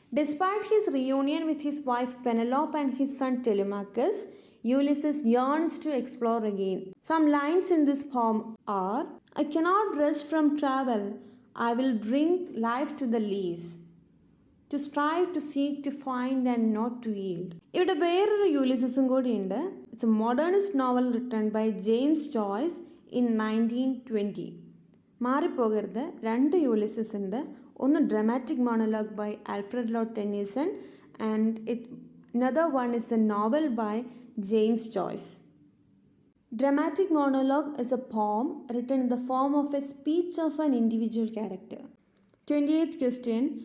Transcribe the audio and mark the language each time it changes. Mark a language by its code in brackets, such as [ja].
[en] Despite his reunion with his wife Penelope and his son Telemachus, Ulysses yearns to explore again. Some lines in this poem are, I cannot rest from travel, I will drink life to the lees. To strive, to seek, to find and not to yield. [ml] ഇവിടെ വേറൊരു യൂലിസസും കൂടിയുണ്ട്. [en] It's a modernist novel written by James Joyce in 1920. [ml] മാറിപ്പോകരുത്, രണ്ട് Ulysses ഉണ്ട്. ഒന്ന് [en] Dramatic monologue by Alfred Lord Tennyson and another one is a novel by James Joyce. Dramatic monologue is a poem written in the form of a speech of an individual character. 28th question.